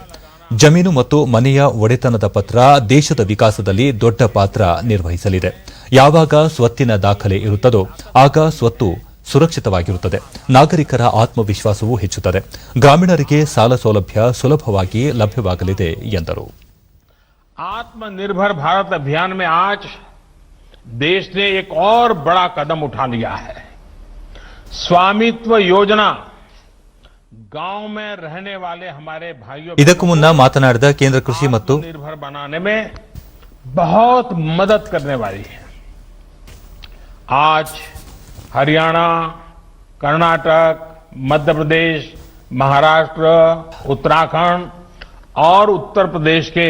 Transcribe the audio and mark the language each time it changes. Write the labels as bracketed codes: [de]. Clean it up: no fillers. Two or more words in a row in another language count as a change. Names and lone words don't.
[kn] ಜಮೀನು ಮತ್ತು ಮನೆಯ ಒಡೆತನದ ಪತ್ರ ದೇಶದ ವಿಕಾಸದಲ್ಲಿ ದೊಡ್ಡ ಪಾತ್ರ ನಿರ್ವಹಿಸಲಿದೆ. ಯಾವಾಗ ಸ್ವತ್ತಿನ ದಾಖಲೆ ಇರುತ್ತದೋ ಆಗ ಸ್ವತ್ತು ಸುರಕ್ಷಿತವಾಗಿರುತ್ತದೆ, ನಾಗರಿಕರ ಆತ್ಮವಿಶ್ವಾಸವೂ ಹೆಚ್ಚುತ್ತದೆ, ಗ್ರಾಮೀಣರಿಗೆ ಸಾಲ ಸೌಲಭ್ಯ ಸುಲಭವಾಗಿ ಲಭ್ಯವಾಗಲಿದೆ ಎಂದರು. [hi] आत्मनिर्भर भारत अभियान में आज देश ने एक और बड़ा कदम उठा लिया है. स्वामित्व योजना गांव में रहने वाले हमारे भाइयों [kn] ಇದಕ್ಕೂ ಮುನ್ನ ಮಾತನಾಡಿದ ಕೇಂದ್ರ ಕೃಷಿ ಮತ್ತು [hi] निर्भर बनाने में बहुत मदद करने वाली है. आज हरियाणा, कर्नाटक, मध्य प्रदेश, महाराष्ट्र, उत्तराखंड और उत्तर प्रदेश के